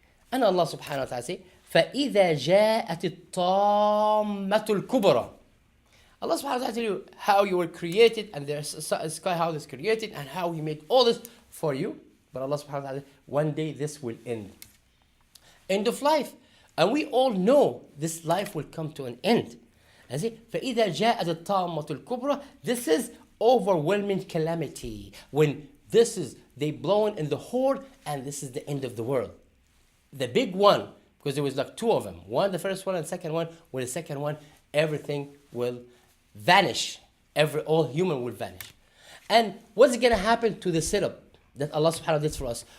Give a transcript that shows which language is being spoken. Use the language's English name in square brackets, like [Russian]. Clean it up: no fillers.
[English] And Allah subhanahu wa ta'ala say, [Arabic] فَإِذَا جَاءَتِ الطَّامَّةُ الْكُبْرَى. [English] Allah subhanahu wa ta'ala tell you how you were created, and the sky, how this created, and how He made all this for you. But Allah subhanahu wa ta'ala, one day this will end. End of life. And we all know this life will come to an end. And say, [Arabic] فَإِذَا جَاءَتِ الطَّامَّةُ الْكُبْرَى. [English] This is overwhelming calamity. When this is, they blowing in the horn, and this is the end of the world. The big one, because there was like two of them. One, the first one, and second one. With the second one, everything will vanish. All human will vanish. And what's going to happen to the setup that Allah subhanahu wa ta'ala did for us?